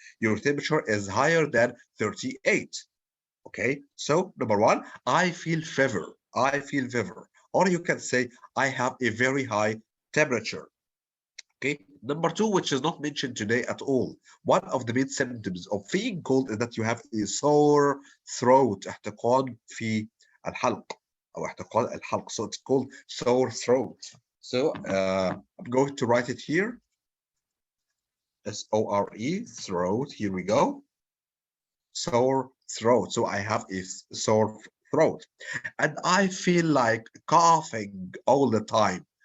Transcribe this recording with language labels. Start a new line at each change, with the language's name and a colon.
English: Your temperature is higher than 38. Okay, so number one, I feel fever. I feel fever. Or you can say, I have a very high temperature. Okay, number two, which is not mentioned today at all. One of the main symptoms of feeling cold is that you have a sore throat.
Arabic: احتقان في الحلق أو احتقان الحلق.
English: So it's called sore throat. So I'm going to write it here. S-O-R-E, throat. Here we go. Sore throat. So I have a sore throat. And I feel like coughing all the time.